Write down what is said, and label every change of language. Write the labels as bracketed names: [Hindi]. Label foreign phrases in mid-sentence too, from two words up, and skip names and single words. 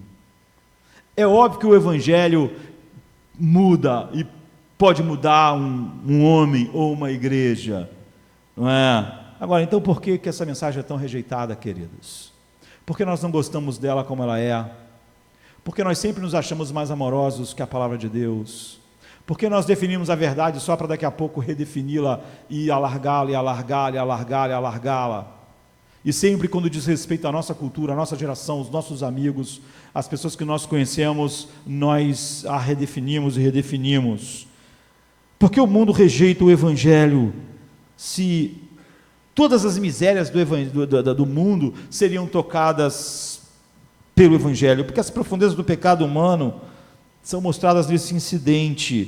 [Portuguese] É óbvio que o Evangelho muda e pode mudar um homem ou uma igreja, não é? Agora, então por que essa mensagem é tão rejeitada, queridos? Porque nós não gostamos dela como ela é? Porque nós sempre nos achamos mais amorosos que a palavra de Deus? Porque nós definimos a verdade só para daqui a pouco redefini-la e alargá-la, e alargá-la, e alargá-la, e alargá-la? E sempre quando diz respeito à nossa cultura, à nossa geração, os nossos amigos, as pessoas que nós conhecemos, nós a redefinimos e redefinimos. Porque o mundo rejeita o Evangelho? Se todas as misérias do mundo seriam tocadas pelo Evangelho, porque as profundezas do pecado humano são mostradas nesse incidente.